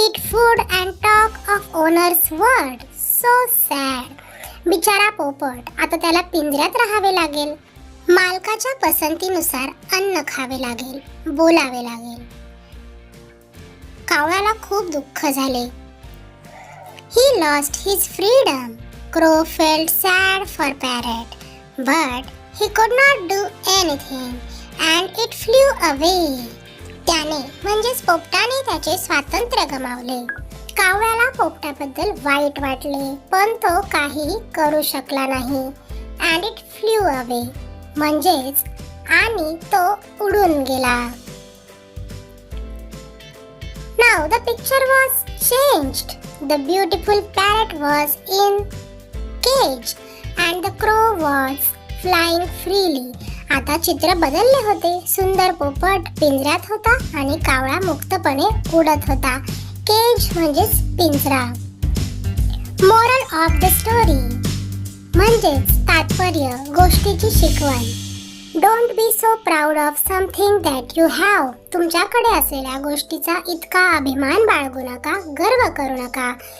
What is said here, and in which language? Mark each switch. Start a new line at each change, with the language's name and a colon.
English: food and talk of owner's word. So sad.
Marathi: बिचारा पोपट, आता त्याला पिंजऱ्यात राहावे लागेल. मालकाच्या पसंतीनुसार अन्न खावे लागेल, बोलावे लागेल. कावळ्याला खूप दुःख झाले.
English: He lost his freedom. Crow felt sad for parrot, but he could not do anything and it flew away.
Marathi: त्याने म्हणजेच पोपटाने त्याचे स्वातंत्र्य गमावले. कावळ्याला पोपटाबद्दल वाईट वाटले, पण तो काही करू शकला नाही.
English: and it flew away
Marathi: म्हणजेच आणि तो उडून गेला.
English: Now the picture was changed. The beautiful parrot was in cage and the crow was flying freely.
Marathi: आता चित्र बदलले होते. सुंदर पोपट पिंजऱ्यात होता आणि कावळा मुक्तपणे उडत होता. केज म्हणजेच पिंजरा.
English: moral of the story
Marathi: म्हणजेच तात्पर्य, गोष्टीची शिकवण.
English: Don't be so proud of something that you have.
Marathi: तुमच्याकडे असलेल्या गोष्टीचा इतका अभिमान बाळगू नका, गर्व करू नका.